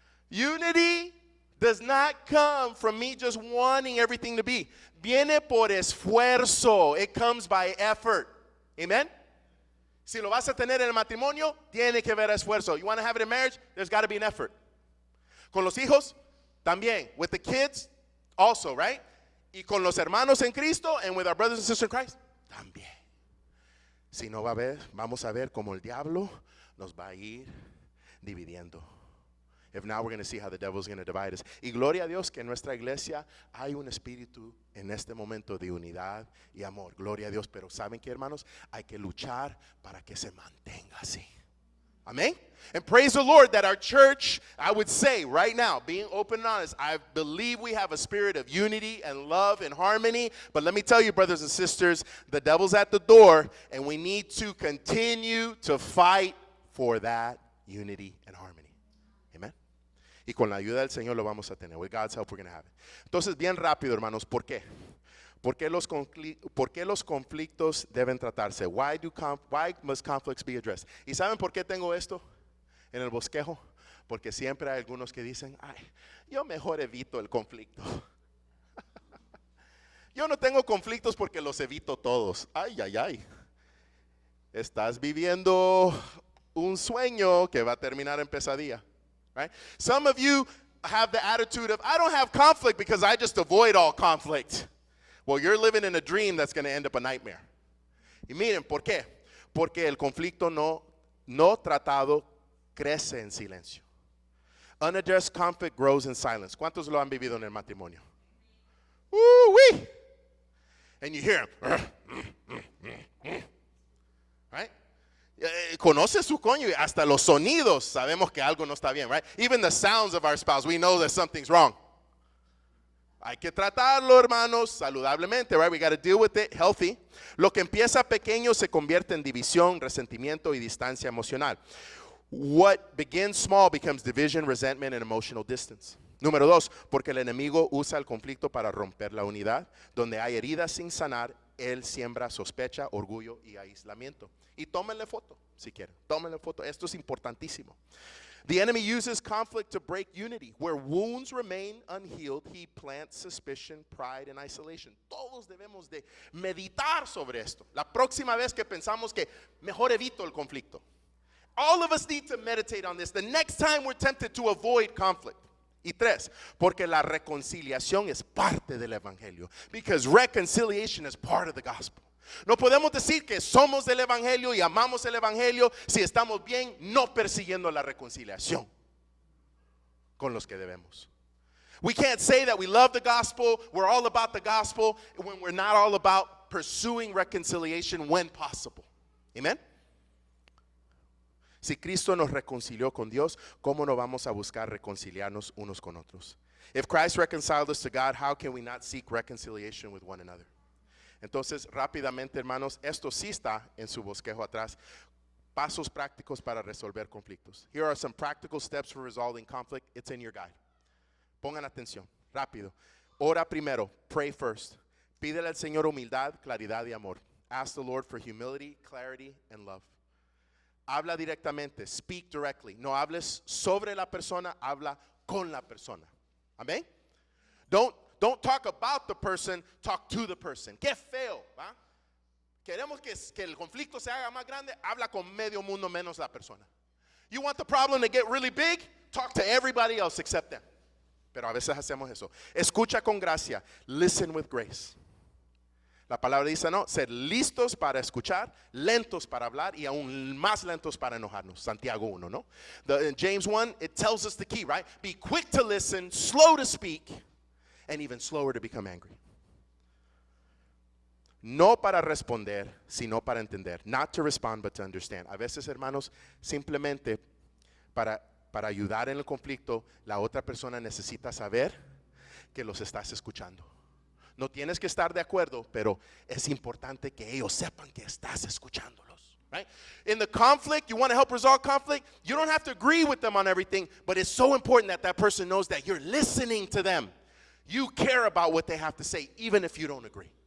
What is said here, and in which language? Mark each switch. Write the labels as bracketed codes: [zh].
[en] Unity does not come from me just wanting everything to be. [es] Viene por esfuerzo. [en] It comes by effort. Amen? [es] Si lo vas a tener en el matrimonio, tiene que haber esfuerzo. [en] You want to have it in marriage? There's got to be an effort. [es] Con los hijos, también. [en] With the kids, also, right? [es] Y con los hermanos en Cristo, [en] and with our brothers and sisters in Christ, [es] también. Si no va a haber, vamos a ver cómo el diablo nos va a ir dividiendo. [en] If not, we're going to see how the devil's going to divide us. [es] Y gloria a Dios que en nuestra iglesia hay un espíritu en este momento de unidad y amor. Gloria a Dios. Pero ¿saben qué, hermanos? Hay que luchar para que se mantenga así. [en] Amen? And praise the Lord that our church, I would say right now, being open and honest, I believe we have a spirit of unity and love and harmony. But let me tell you, brothers and sisters, the devil's at the door, and we need to continue to fight for that unity and harmony. Amen? Y con la ayuda del Señor lo vamos a tener. With God's help, we're going to have it. [es] Entonces, bien rápido, hermanos, ¿por qué? ¿Por qué los conflictos deben tratarse? [en] Why must conflicts be addressed? [es] ¿Y saben por qué tengo esto en el bosquejo? Porque siempre hay algunos que dicen, yo mejor evito el conflicto. Yo no tengo conflictos porque los evito todos. Ay. Estás viviendo un sueño que va a terminar en pesadilla. [en] Right? Some of you have the attitude of, I don't have conflict because I just avoid all conflict. Well, you're living in a dream that's going to end up a nightmare. [es] Y miren, ¿por qué? Porque el conflicto no tratado crece en silencio. [en] Unaddressed conflict grows in silence. [es] ¿Cuántos lo han vivido en el matrimonio? Woo-wee! [en] And you hear him. Right? [es] Conoce su cónyuge, hasta los sonidos sabemos que algo no está bien, right? [en] Even the sounds of our spouse, we know that something's wrong. [es] Hay que tratarlo, hermanos, saludablemente, [en] right? We got to deal with it healthy. [es] Lo que empieza pequeño se convierte en división, resentimiento y distancia emocional. [en] What begins small becomes division, resentment, and emotional distance. [es] Número 2, porque el enemigo usa el conflicto para romper la unidad. Donde hay heridas sin sanar, él siembra sospecha, orgullo y aislamiento. Y tómenle foto, si quieren. Tómenle foto. Esto es importantísimo. [en] The enemy uses conflict to break unity. Where wounds remain unhealed, he plants suspicion, pride, and isolation. [es] Todos debemos de meditar sobre esto. La próxima vez que pensamos que mejor evito el conflicto. [en] All of us need to meditate on this. The next time we're tempted to avoid conflict. [es] Y 3, porque la reconciliación es parte del evangelio. [en] Because reconciliation is part of the gospel. [es] No podemos decir que somos del evangelio y amamos el evangelio si estamos bien no persiguiendo la reconciliación con los que debemos. [en] We can't say that we love the gospel, we're all about the gospel, when we're not all about pursuing reconciliation when possible. Amen? [es] Si Cristo nos reconcilió con Dios, ¿cómo no vamos a buscar reconciliarnos unos con otros? [en] If Christ reconciled us to God, how can we not seek reconciliation with one another? [es] Entonces, rápidamente, hermanos, esto sí está en su bosquejo atrás. Pasos prácticos para resolver conflictos. [en] Here are some practical steps for resolving conflict. It's in your guide. [es] Pongan atención, rápido. Ora primero, [en] pray first. [es] Pídele al Señor humildad, claridad y amor. [en] Ask the Lord for humility, clarity, and love. [es] Habla directamente, [en] speak directly. [es] No hables sobre la persona, habla con la persona. Amén? [en] Don't talk about the person, talk to the person. [es] Qué feo, ¿va? Queremos que el conflicto se haga más grande, habla con medio mundo menos la persona. [en] You want the problem to get really big? Talk to everybody else except them. [es] Pero a veces hacemos eso. Escucha con gracia. [en] Listen with grace. [es] La palabra dice, no, ser listos para escuchar, lentos para hablar y aún más lentos para enojarnos. Santiago 1, ¿no? [en] In James 1, it tells us the key, right? Be quick to listen, slow to speak, and even slower to become angry. [es] no para responder, sino para entender. [en] Not to respond, but to understand. [es] A veces, hermanos, simplemente para ayudar en el conflicto, la otra persona necesita saber que los estás escuchando. No tienes que estar de acuerdo, pero es importante que ellos sepan que estás escuchándolos. [en] Right? In the conflict, you want to help resolve conflict, you don't have to agree with them on everything, but it's so important that that person knows that you're listening to them. You care about what they have to say, even if you don't agree.